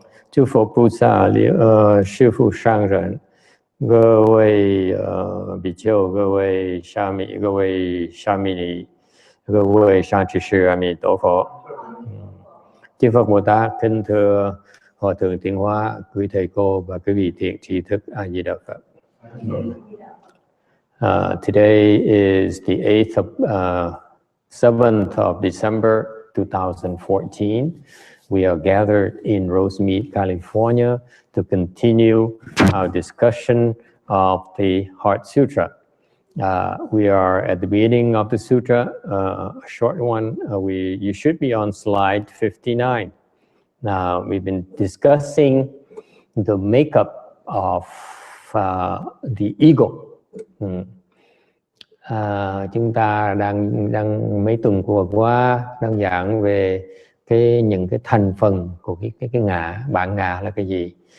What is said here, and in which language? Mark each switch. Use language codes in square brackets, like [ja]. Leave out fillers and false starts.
[zh] 诸佛菩萨、师父上人、各位比丘、各位沙弥、各位沙弥尼、各位 [vi] sa trì sư A Di Đà Phật. Chư Phật Bồ Tát, kính thưa Hòa thượng Tiến Hóa, quý thầy cô và quý vị thiện tri thức A Di Đà Phật. [en] Today is the 7th of December 2014. We are gathered in Rosemead, California to continue our discussion of the Heart Sutra. We are at the beginning of the sutra, a short one. You should be on slide 59. Now, we've been discussing the makeup of the ego. [vi] Chúng ta đang mấy tuần vừa qua đang giảng về những cái thành phần của cái ngã, bản ngã là cái gì.